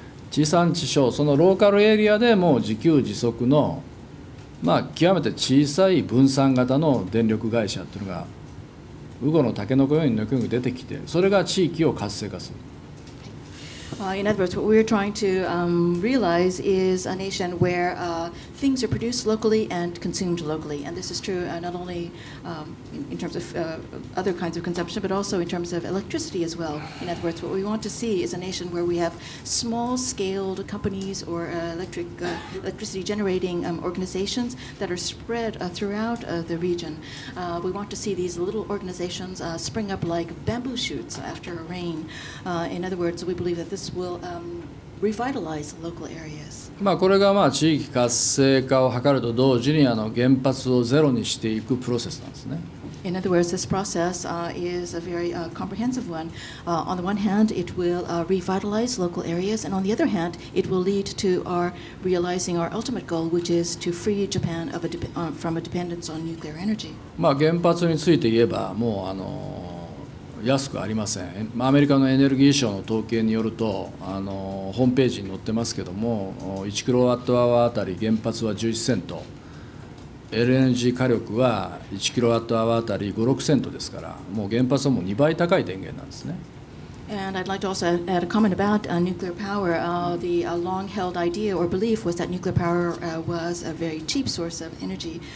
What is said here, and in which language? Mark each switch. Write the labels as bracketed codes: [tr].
[ja] 地産地消、そのローカルエリアでも自給自足の極めて小さい分散型の電力会社っていうのがウゴのタケノコように出てきて、それが地域を活性化する。 [en] In other words, what we're trying to realize is a nation where things are produced locally and consumed locally. And this is true not only in terms of other kinds of consumption, but also in terms of electricity as well. In other words, what we want to see is a nation where we have small-scaled companies or electricity generating organizations that are spread throughout the region. We want to see these little organizations spring up like bamboo shoots after a rain. In other words, we believe that this will revitalize local areas. [ja] これが地域活性化を図ると同時に原発をゼロにしていくプロセスなんですね。 [en] In other words, this process is a very comprehensive one. On the one hand, it will revitalize local areas, and on the other hand, it will lead to our realizing our ultimate goal, which is to free Japan from a dependence on nuclear energy. [ja] 原発について言えばもう安くありません。アメリカのエネルギー省の統計によるとホームページに載ってますけども、1キロワットアワーあたり原発は11セント、LNG 火力は1キロワットアワーあたり5、6セントですから、もう原発はもう2倍高い電源なんですね。 [en] And I'd like to also add a comment about nuclear power. The long-held idea or belief was that nuclear power was a very cheap source of energy.